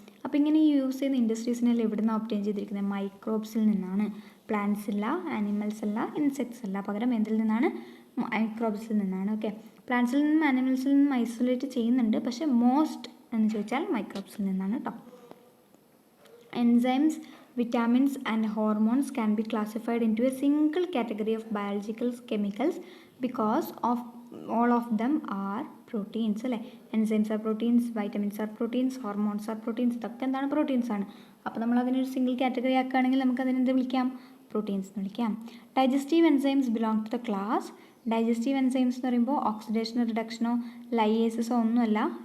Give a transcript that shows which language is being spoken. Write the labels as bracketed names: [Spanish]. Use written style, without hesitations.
[Malayalam] അപ്പോൾ ഇങ്ങനെ യൂസ് ചെയ്യുന്ന ഇൻഡസ്ട്രീസിനെല്ലാം എവിടെ നിന്നാണ് ഒബ്റ്റെയിൻ ചെയ്തിരിക്കുന്നത്? മൈക്രോബ്സിൽ നിന്നാണ്. പ്ലാന്റ്സ് അല്ല, ആനിമൽസ് അല്ല, ഇൻസെക്ട്സ് അല്ല, പകരം എന്തിൽ നിന്നാണ്? മൈക്രോബ്സിൽ നിന്നാണ്. ഓക്കെ, പ്ലാന്റ്സിൽ നിന്നും ആനിമൽസിൽ നിന്നും ഐസൊലേറ്റ് ചെയ്യുന്നുണ്ട്, പക്ഷേ മോസ്റ്റ് എന്ന് ചോദിച്ചാൽ മൈക്രോബ്സിൽ നിന്നാണ് കേട്ടോ. [English] Enzymes, vitamins and hormones can be classified into a single category of biological chemicals because of all of them are proteins അല്ലേ. Enzymes are proteins, vitamins are proteins, hormones are proteins. [Malayalam] ഇതൊക്കെ എന്താണ്? Proteins ആണ്. അപ്പോൾ നമ്മൾ അതിനൊരു single category ആക്കുകയാണെങ്കിൽ നമുക്ക് അതിനെന്ത് വിളിക്കാം? പ്രോട്ടീൻസ് എന്ന് വിളിക്കാം. [English] Digestive enzymes belong to the class. [Malayalam] Digestive enzymes എന്ന് പറയുമ്പോൾ ഓക്സിഡേഷനോ റിഡക്ഷനോ ലൈയേസസോ ഒന്നുമല്ല.